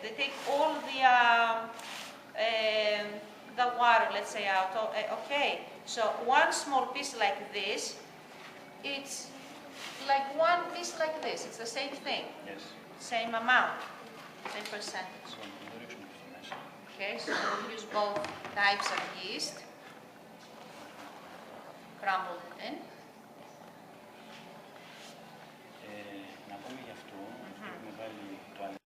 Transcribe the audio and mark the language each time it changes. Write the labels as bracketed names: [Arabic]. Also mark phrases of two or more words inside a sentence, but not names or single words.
[English] They take all the water, let's say, out. Okay, so one small piece like this, it's like one piece like this. It's the same thing, Yes. same amount, same percentage. So, [Greek] να το ρίξουμε στο μέσα. [English] Okay, so we'll use both types of yeast. Crumble it in. [Greek] Να πούμε γι' αυτό, έχουμε βάλει το